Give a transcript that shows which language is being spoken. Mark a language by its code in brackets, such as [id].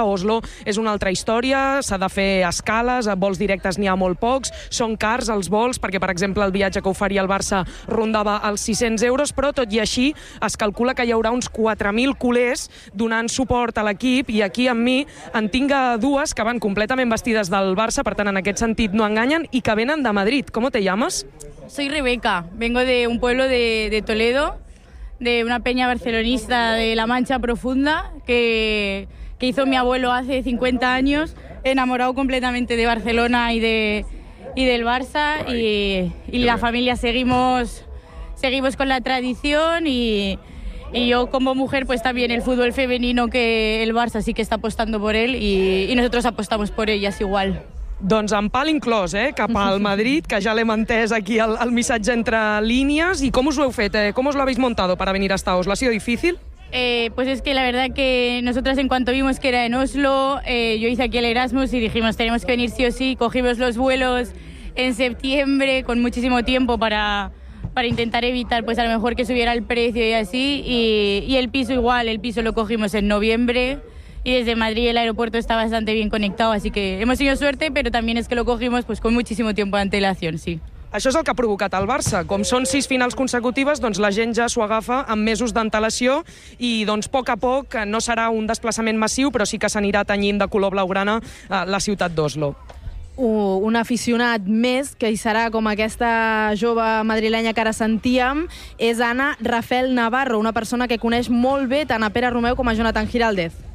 [ca] Oslo és una altra història, s'ha de fer escales, a vols directes n'hi ha molt pocs, són cars els vols, perquè per exemple el viatge que oferia el Barça rondava els 600 euros, però tot i així es calcula que hi haurà uns 4.000 culers donant suport a l'equip, i aquí amb mi en tinc dues que van completament vestides del Barça, per tant en aquest sentit no enganyen, i que venen de Madrid. [es] ¿Cómo te llamas? Soy Rebeca, vengo de un pueblo de Toledo, de una peña barcelonista de La Mancha Profunda que hizo mi abuelo hace 50 años, enamorado completamente de Barcelona y del Barça, y la familia seguimos con la tradición y yo como mujer pues también el fútbol femenino, que el Barça sí que está apostando por él y nosotros apostamos por ellas igual. [ca] Doncs amb pal inclòs, cap al Madrid, que ja l'hem entès aquí el missatge entre línies. I com us ho heu fet? [es] ¿Cómo os lo habéis montado para venir hasta Oslo? ¿Ha sido difícil? Pues es que la verdad que nosotras en cuanto vimos que era en Oslo, yo hice aquí el Erasmus y dijimos tenemos que venir sí o sí. Cogimos los vuelos en septiembre con muchísimo tiempo para intentar evitar pues a lo mejor que subiera el precio y así. Y el piso igual, el piso lo cogimos en noviembre. Y desde Madrid el aeropuerto está bastante bien conectado, así que hemos tenido suerte, pero también es que lo cogimos pues con muchísimo tiempo de antelación, sí. [ca] Això és el que ha provocat el Barça. Com són 6 finals consecutives, doncs la gent ja s'ho agafa amb mesos d'antelació i doncs poc a poc no serà un desplaçament massiu, però sí que s'anirà tenyint de color blaugrana la ciutat d'Oslo. Un aficionat més que hi serà, com aquesta jove madrilenya que ara sentíem, és Anna Rafel Navarro, una persona que coneix molt bé tant a Pere Romeu com a Jonathan Giraldez.